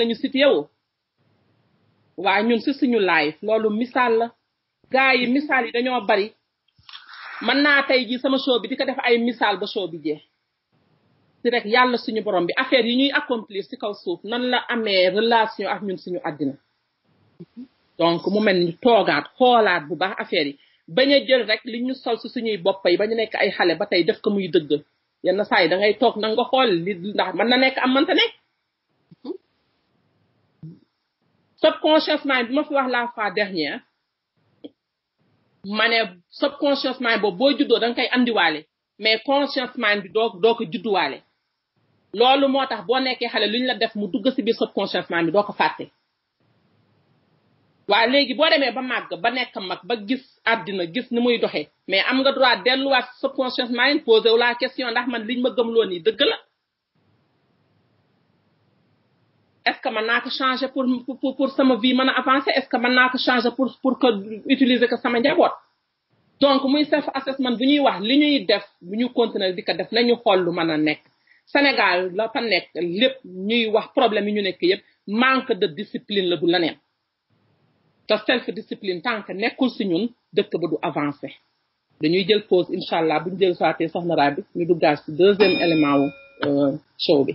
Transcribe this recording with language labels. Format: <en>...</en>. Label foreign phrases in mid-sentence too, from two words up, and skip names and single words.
<wo>ñu situé wu waa ñun si suñu live loolu misaal la gars yi misaal yi dañoo bari mën naa tey ji sama show bi di ko def ay misaal ba show bi jeex si rek yàlla suñu borom bi affaire yi ñuy accomplir ci kaw suuf nan la amee relation ak ñun suñu àddina donc mu mel ni toogaat xoolaat bu baax affaire yi bañ a jël rek li ñu sol ci suñuy bopp yi ba ñu nekk ay xale ba tey def ko muy dëgg yenn saa yi da ngay toog na nga xool li ndax mën na nekk am mënta nekk</wo> <en>subconscious mind</en> <wo>bi ma fi wax</wo> <fr>la fois dernière</fr> <wo>ma ne</wo> <en>subconscious mind</en> <wo>boobu boo juddoo da nga koy andiwaale mais</wo> <en>conscious mind</en> <wo>bi doo ko judduwaale loolu moo tax boo nekkee xale lu ñu la def mu dugg ci biir</wo> <en>subconscious mind</en> <wo>bi doo ko fàtte waa léegi boo demee ba màgg ba nekk mag ba gis àddina gis ni muy doxee mais am nga droit delluwaat</wo> <en>subconscious mind</en> <wo>posé wu la question ndax man liñ ma gëmloo nii dëgg la</wo> <fr>est-ce que</fr> <wo>mën naa ko changer pour sama vie mën a avancer</wo> <fr>est-ce que</fr> <wo>mën naa ko changer</wo> <fr>pour que utiliser</fr> <wo>ko sama njaboot donc muy</wo> <en>self assessment</en> <wo>bu ñuy wax li ñuy def bu ñu continuer di ko def nañu xool lu mën a nekk Sénégal la fa nekk lépp ñuy wax problème yi ñu nekk yëpp</wo> <fr>manque de discipline</fr> <wo>la du leneen te</wo> <en>self discipline</en> <fr>tant que</fr> <wo>nekkul si ñun dëkk ba du avancer dañuy jël pause</wo> <ar>إن شاء الله</ar> <wo>bu ñu jël soité soxna Rabi ñu duggaat si</wo> <fr>deuxième élément</fr> <wo>wu show bi.</wo>